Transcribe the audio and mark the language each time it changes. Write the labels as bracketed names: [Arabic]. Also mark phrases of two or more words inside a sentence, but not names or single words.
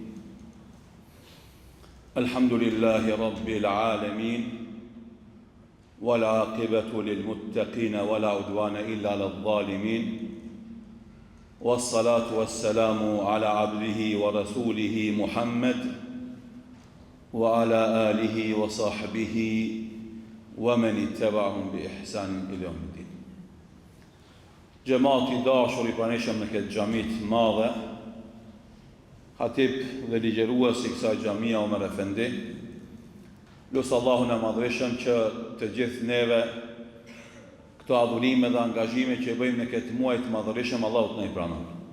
[Arabic] الحمد لله رب العالمين، والعاقبة للمتقين ولا عدوان إلا على الظالمين، والصلاة والسلام على عبده ورسوله محمد وعلى آله وصحبه ومن اتبعهم بإحسان إلى يوم الدين. [Albanian] Gjemati dashur I pranishëm në këtë xhamit madhe, hatib dhe ligjerues I kësaj xhamia Omer Efendi, lusë Allahun e madhreshëm që të gjithë neve këto adhurime dhe angazhime që bëjmë në këtë muaj të madhreshëm, Allahut na I pranon.